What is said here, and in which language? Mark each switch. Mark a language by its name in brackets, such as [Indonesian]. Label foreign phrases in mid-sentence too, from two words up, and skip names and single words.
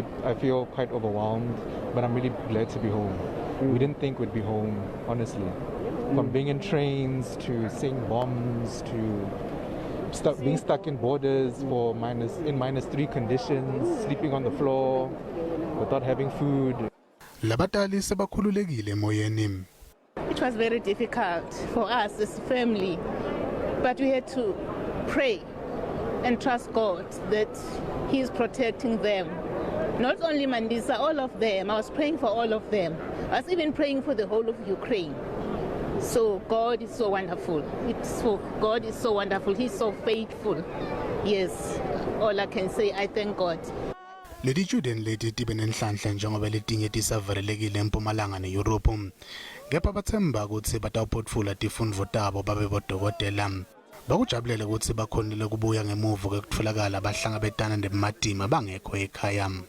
[English] I feel quite overwhelmed, but I'm really glad to be home. We didn't think we'd be home, honestly. From being in trains to seeing bombs to being stuck in borders for -3 conditions, sleeping on the floor without having food. [Swati] Labatali sebakhululekile emoyeni. [English] It was very difficult for us as a family, but we had to pray and trust God that He is protecting them. Not only Mandisa, all of them. I was praying for all of them. I was even praying for the whole of Ukraine. So God is so wonderful. God is so wonderful. He's so faithful. Yes, all I can say, I thank God. [Swati] Letitjudeni leti tibe nenhlanhla njengoba letinye tisavalelekile eMpumalanga neEurope. Kepha bathemba ukuthi batawuphotfula tifundvo tabo babe bodokotela. Bakujabulele ukuthi bakhonile kubuya ngemuva kwekutfolakala bahlangabetana nebumadima bangekho ekhaya.